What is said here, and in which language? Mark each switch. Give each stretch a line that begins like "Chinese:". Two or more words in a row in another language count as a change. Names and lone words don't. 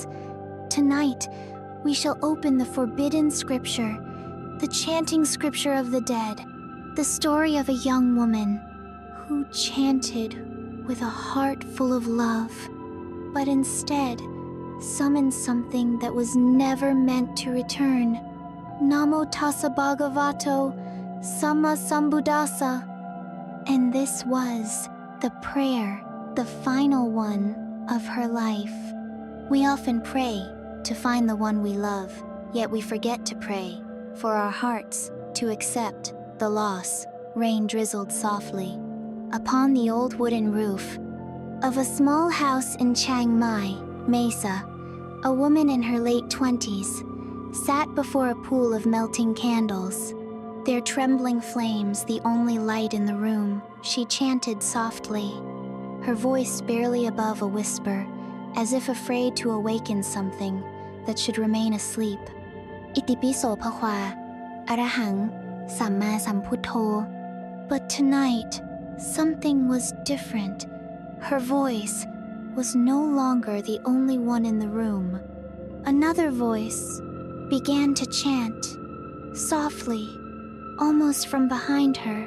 English: Tonight, we shall open the forbidden scripture, the chanting scripture of the dead, the story of a young woman who chanted with a heart full of love, but instead summoned something that was never meant to return.
Pali: Namo tassa bhagavato sama sambuddhassa.
English: And this was the prayer, the final one of her life. We often pray to find the one we love, yet we forget to pray for our hearts to accept the loss. Rain drizzled softly upon the old wooden roof of a small house in Chiang Mai, Maysa. A woman in her late 20s sat before a pool of melting candles. Their trembling flames the only light in the room. She chanted softly, her voice barely above a whisper, as if afraid to awaken something that should remain asleep.
Pali: Itipiso phahwa, arahang, samma samputo.
English: But tonight, something was different. Her voice was no longer the only one in the room. Another voice began to chant, softly, almost from behind her.